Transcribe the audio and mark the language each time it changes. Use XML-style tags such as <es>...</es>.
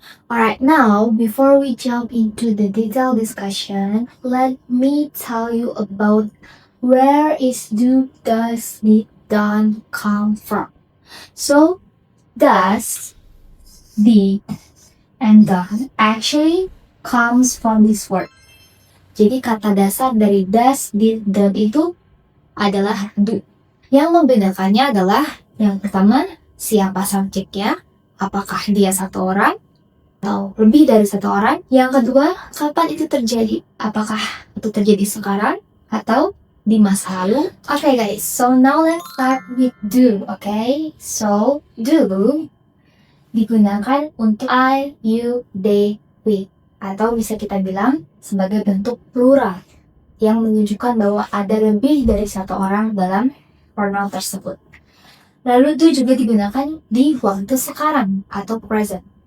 <en>Alright, now before we jump into the detailed discussion, let me tell you about where is do, does, did, done come from. So, does, did, and done actually comes from this word.</en> <id>Jadi kata dasar dari does, did, done itu adalah do. Yang membedakannya adalah yang pertama, siapa subjeknya, apakah dia satu orang atau lebih dari satu orang. Yang kedua, kapan itu terjadi, apakah itu terjadi sekarang atau di masa lalu.</id> <en>Okay guys, so now let's start with do.</en> <id>Okay, so do digunakan untuk I, you, they, we, atau bisa kita bilang sebagai bentuk plural yang menunjukkan bahwa ada lebih dari satu orang dalam pronoun tersebut. Lalu do juga digunakan di waktu sekarang atau present.</id>